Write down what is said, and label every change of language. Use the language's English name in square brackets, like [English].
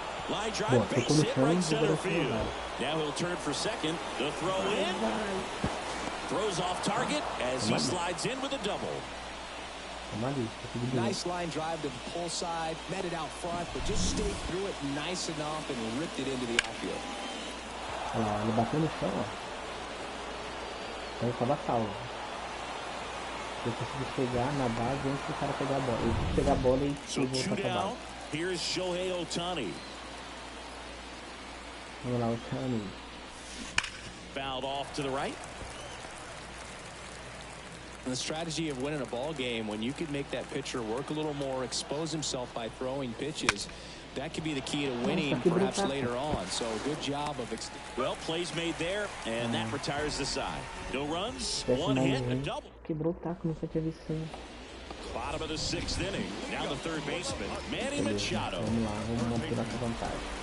[English] Line drive, base hit right center field. Now he'll turn for second. The throw in. Throws off target as he slides in with a double. Nice line drive to the pull side, met it out front, but just stayed through it nice enough and ripped it into the outfield. [Portuguese] Olha lá, ele bateu no chão, ó. Então ele tava salvo. Eu consegui chegar na base antes do cara pegar a bola. Eu consegui pegar a bola e voltar pra base. [English] Here's Shohei Ohtani. [Portuguese] Vamos lá, Ohtani. [English] Fouled off to the right. And the strategy of winning a ball game, when you could make that pitcher work a little more, expose himself by throwing pitches, that could be the key to winning perhaps later on. So good job of well, plays made there, and that retires the side. No runs, 1 hit, a double. [Portuguese] Quebrou o taco, não foi te avisando. [English] Bottom of the 6th inning. Now the third baseman, Manny Machado. [Portuguese] Vamos lá, vamos manter essa vantagem.